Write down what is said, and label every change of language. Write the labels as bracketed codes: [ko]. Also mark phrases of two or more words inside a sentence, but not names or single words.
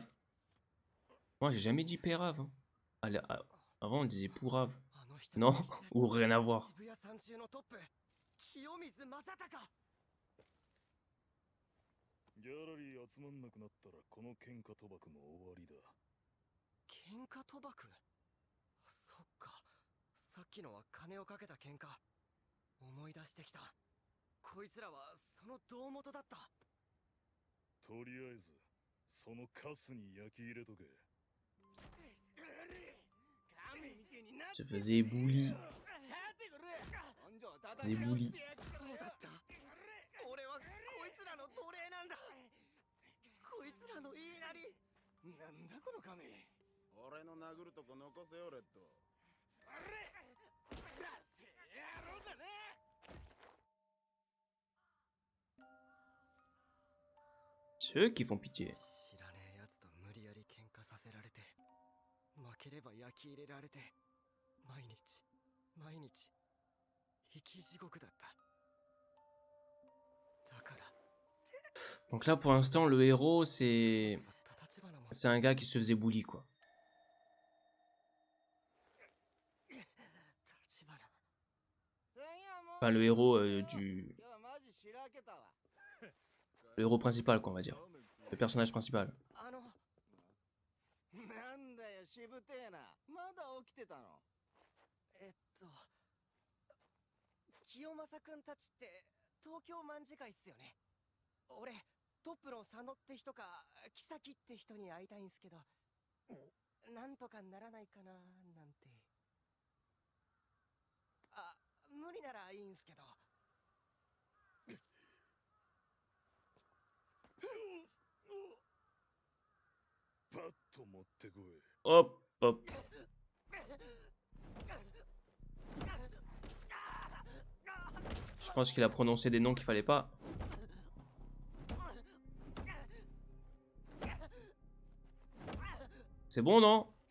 [fr] Moi, j'ai jamais dit Pérave. Hein. Allez, avant, on disait Pourrave. Non, ou rien à voir. [ja] ギャラリー集まんなくなったらこの喧嘩賭博も終わりだ。喧嘩賭博？そっか。さっきのは金をかけた喧嘩。思い出してきた。こいつらはその胴元だった。とりあえずそのカスに焼き入れとけ。 [fr] Se faisait bully. Faisait bully. [ja] 俺はこいつらの奴隷なんだ。こいつらの言いなり。なんだこの亀。俺の殴るとこ残せよレッド。あれ。だせ野郎だね。 [fr] C'est eux qui font pitié. [ja] 知らねえやつと無理やり喧嘩させられて、負ければ焼き入れられて、毎日生き地獄だった。 [fr] Donc là, pour l'instant, le héros, c'est un gars qui se faisait bully, quoi. Enfin, le héros du... Le héros principal, quoi, on va dire. Le personnage principal. [ja] トップの佐野って人かキサキって人に会いたいんすけど、なんとかならないかななんて。あ、無理ならいいんすけど。パッと持ってこい。 [fr] Hop, hop. Je pense qu'il a prononcé des noms qu'il fallait pas. C'est bon, non?